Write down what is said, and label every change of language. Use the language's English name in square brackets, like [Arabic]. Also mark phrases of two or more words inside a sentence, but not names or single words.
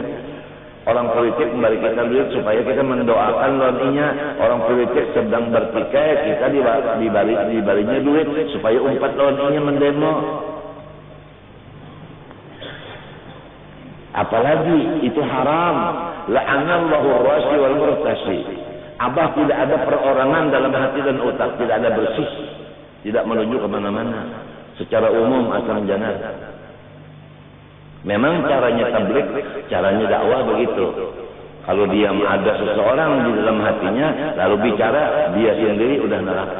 [Indonesian] Orang politik memberi kita duit supaya kita mendoakan lawannya. [Banjar] Orang politik sedang bertikai, kita dibalinya duit supaya umpat lawannya mendemo. [Indonesian] Apalagi itu haram. [Arabic] La'anallahu ar-rashi wal murtashi. [Indonesian] Abah tidak ada perorangan dalam hati dan otak, tidak ada bersih, tidak menuju kemana-mana. Secara umum asam janah. Memang caranya tabligh, caranya dakwah begitu. Kalau diam ada seseorang di dalam hatinya, lalu bicara, dia sendiri udah neraka.